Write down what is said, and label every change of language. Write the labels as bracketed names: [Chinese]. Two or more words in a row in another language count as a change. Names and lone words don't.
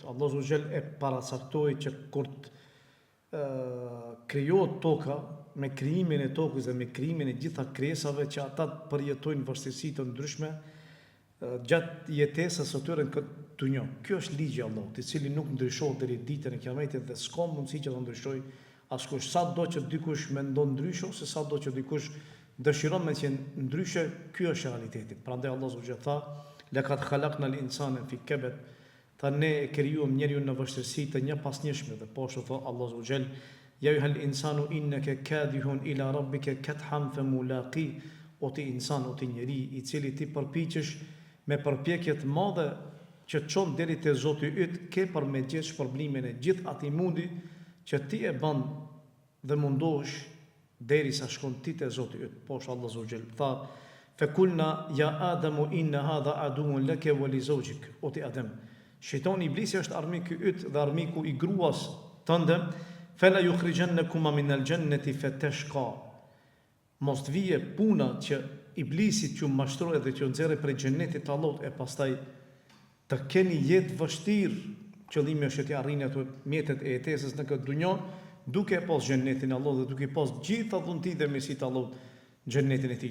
[Albanian] Allahu xhel e paracaktoi që kur krijohet toka, me krijimin e tokës dhe me krijimin e gjitha krijesave që ata përjetojnë vështirësi të ndryshme gjatë jetesës së tyre në këtë dunjë. Ky është ligji I Allahut, I cili nuk ndryshohet deri ditën e Kiametit dhe s'ka mundësi që ta ndryshojë askush. Sado që dikush mendon ndryshe ose sado që dikush dëshiron me qenë ndryshe, ky është realiteti. Prandaj Allahu subhanahu tha: [Arabic] "لقد خلقنا الإنسان في كبد." [Albanian] Ta ne e krijuam njeriu në vështirësi të njëpasnjëshme dhe poshtë thot Allahu [Arabic] سبحانه وتعالى: "يا أيها الإنسان إنك كادح إلى ربك كدحا فملاقيه." [Albanian] O ti insan, o ti njeri I cili ti përpiqesh me përpjekje të mëdha që të çon deri te Zoti yt, ke për me gjetë shpërblimin e gjithë atij mundi që ti e bën dhe mundohesh derisa shkon ti te Zoti yt. Poshtë Allahu [Arabic] سبحانه وتعالى [Albanian] tha: [Arabic] "فقلنا يا آدم إن هذا عدو لك ولزوجك." [Albanian] O ti Adam, shejtani iblisi është armiku yt dhe armiku I gruas tënde. [Arabic] "فلا يخرجنكما من الجنة فتشقى." [Albanian] Mos të vije puna që iblisi t'ju mashtroi dhe t'ju nxjerrë prej xhenetit të Allahut e pastaj të keni jetë vështirë. Qëllimi është të arrini ato mjetet e jetesës në këtë dunjë, duke pas xhenetin e Allahut dhe duke pas gjitha dhunti dhe mirësitë e Allahut në xhenetin e tij.